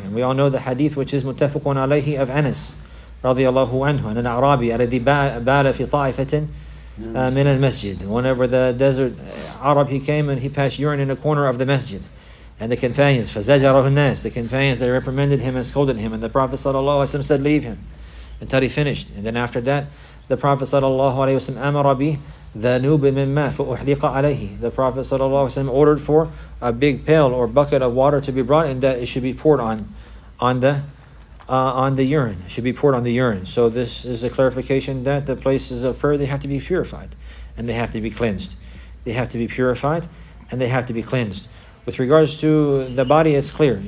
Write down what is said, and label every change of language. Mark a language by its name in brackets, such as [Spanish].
[English] And we all know the hadith which is muttafaqun alayhi of Anas radiyallahu anhu, and [Arabic] al-Arabi alladhi bala fi ta'ifatin min al-masjid. [English] Whenever the desert Arab he came and he passed urine in a corner of the masjid. And the companions, [Arabic] فَزَجَرَهُ النَّاسِ, [English] the companions, they reprimanded him and scolded him. And the Prophet ﷺ said, leave him, until he finished. And then after that, the Prophet ﷺ [Arabic] أَمَرَ بِهِ ذَنُوبٍ مِّن مَّاءٍ فَأُحْلِقَ عَلَيْهِ. [English] The Prophet ﷺ ordered for a big pail or bucket of water to be brought, and that it should be poured on the urine. It should be poured on the urine. So this is a clarification that the places of prayer, they have to be purified and they have to be cleansed. They have to be purified and they have to be cleansed. With regards to the body, it's clear.